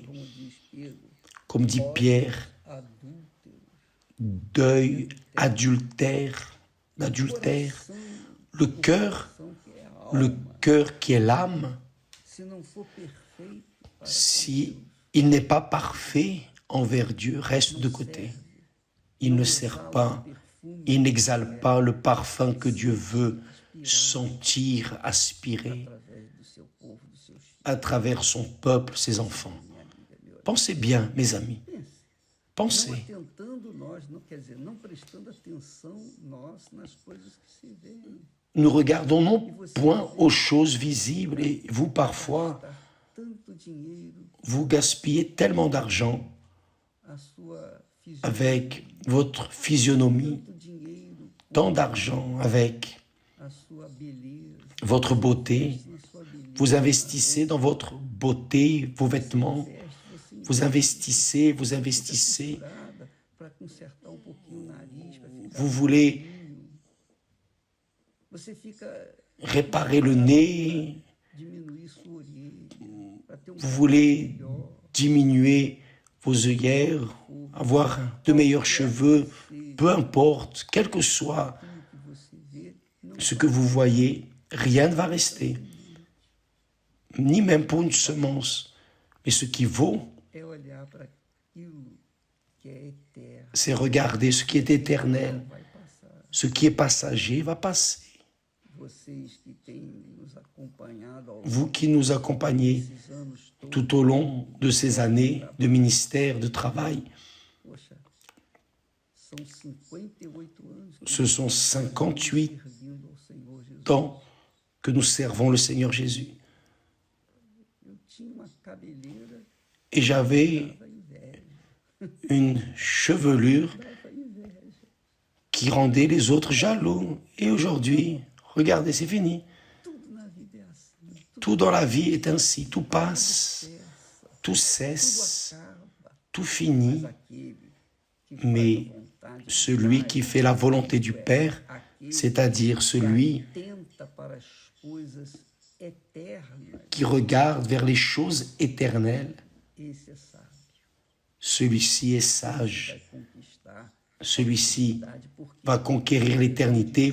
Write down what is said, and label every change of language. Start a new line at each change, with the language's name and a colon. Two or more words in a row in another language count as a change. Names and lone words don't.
Portuguese: como diz Pedro,
French: comme dit Pierre,
Portuguese: adúlteros,
French: deuil, adultère, le cœur,
Portuguese: coração que é a alma,
French: le cœur qui est l'âme,
Portuguese: se não for perfeito,
French: si il n'est pas parfait envers Dieu, reste de côté. Il ne sert pas, il n'exhale pas le parfum que Dieu veut sentir, aspirer
Portuguese: através do seu povo, dos seus filhos.
French: à travers son peuple, ses enfants. Pensez bien, mes amis.
Portuguese: Não
French: Pensez.
Portuguese: atentando nós, não, quer dizer, não prestando atenção nós nas coisas que se veem.
French: Nous regardons non point aux choses visibles et vous, parfois,
Portuguese: Gastar tanto dinheiro,
French: vous gaspillez tellement d'argent
Portuguese: a sua fisionomia,
French: avec votre physionomie,
Portuguese: tanto dinheiro,
French: tant d'argent avec
Portuguese: a sua beleza,
French: votre beauté.
Portuguese: na sua beleza.
French: Vous investissez dans votre beauté, vos vêtements. Vous investissez.
Portuguese: Para consertar pouquinho o nariz, para ficar.
French: Vous voulez
Portuguese: Você fica
French: réparer le nez.
Portuguese: diminuir sua orelha, para ter
French: Vous voulez diminuer vos œillères, avoir de meilleurs cheveux. Peu importe, quel que soit
Portuguese: que você vê, não
French: ce que vous voyez, rien ne va rester. Ni même pour une semence. Mais ce qui vaut,
Portuguese: é olhar para aquilo que é eterno,
French: c'est regarder ce qui est éternel.
Portuguese: vai passar.
French: Ce qui est passager va passer.
Portuguese: Vocês que têm nos acompanhado ao longo
French: Vous qui nous accompagnez
Portuguese: desses anos todos,
French: tout au long de ces années de ministère, de travail,
Portuguese: poxa, são 58 anos que
French: ce sont 58
Portuguese: servindo ao Senhor Jesus.
French: ans que nous servons le Seigneur Jésus.
Portuguese: Eu tinha uma cabeleira,
French: Et j'avais
Portuguese: dava inveja,
French: une chevelure
Portuguese: dava inveja.
French: qui rendait les autres jaloux. Et aujourd'hui, regardez, c'est fini.
Portuguese: Tudo na vida é assim, tudo
French: Tout dans la vie est ainsi. Tout passe,
Portuguese: cessa,
French: tout
Portuguese: tudo
French: cesse,
Portuguese: acaba.
French: tout finit.
Portuguese: Mas aquele que
French: Mais
Portuguese: faz a vontade
French: celui qui fait la volonté du Père, c'est-à-dire celui qui regarde vers les choses éternelles, celui-ci est sage. Celui-ci va conquérir l'éternité.